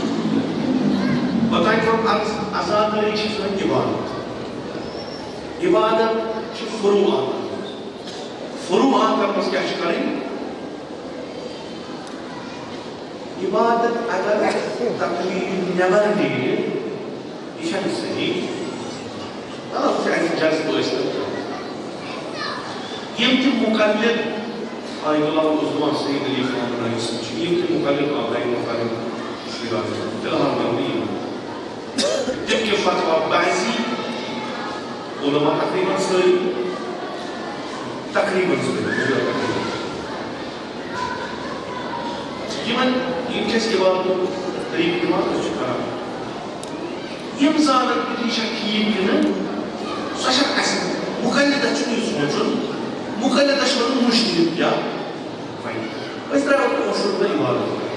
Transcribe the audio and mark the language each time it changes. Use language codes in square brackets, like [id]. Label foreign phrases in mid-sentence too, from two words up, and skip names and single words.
[ks] بتاے کوٚر عرض عزادٲری چھِ سٲنۍ عبادت عبادت چھِ فروعات فروعاتن منٛز کیٛاہ چھِ کَرٕنۍ عبادت اگر تقلیٖد نٮ۪بر نیرِ یہِ چھَنہٕ صحیح مطلب چھِ اَسہِ جذبہٕ ٲسۍ یِم تہِ مُقلِد آیت اللہ عثمان سعید علی خان رئیس چھِ یِم تہِ مُقلِد آبائی مُقلِد شیراز فِلحال ناوٕے یِم تِم کہِ فتوا بعضی علما تقریٖباً سٲری یِمن یِم چھِ اَسہِ عبادتُک طریٖقہٕ دِوان أسۍ چھِ کران یِم زانن کہِ یہِ چھا ٹھیٖک کِنہٕ سۄ چھےٚ اَسہِ مُقلِدس چھُنہٕ یہِ سونٛچُن مُقلِدس چھُ وَنُن مُجتہِد کیٛاہ وَنہِ أسۍ ترٛاوو کٲشُر تہٕ عبادت